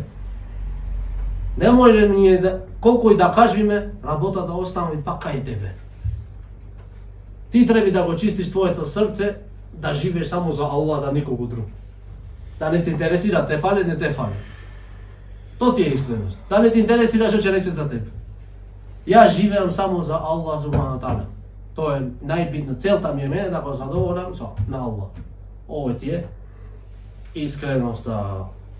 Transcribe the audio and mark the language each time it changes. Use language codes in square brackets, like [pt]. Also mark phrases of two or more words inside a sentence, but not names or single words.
[mk] Не може ние да, колку и да кажеме, работата остави пак кај тебе. Ти треба да го чистиш твоето срце, да живееш само за Аллах, за никого друг. Да не те интересира те фале, не те фале. Тоа ти е искреност. Да не те интересира што ќе рече за тебе. Јас живеам само за [ar] الله سبحانه وتعالى. [mk] Тоа е најбитно. Целта ми е мене да го задоволам на Аллах. Ово ти е искреноста.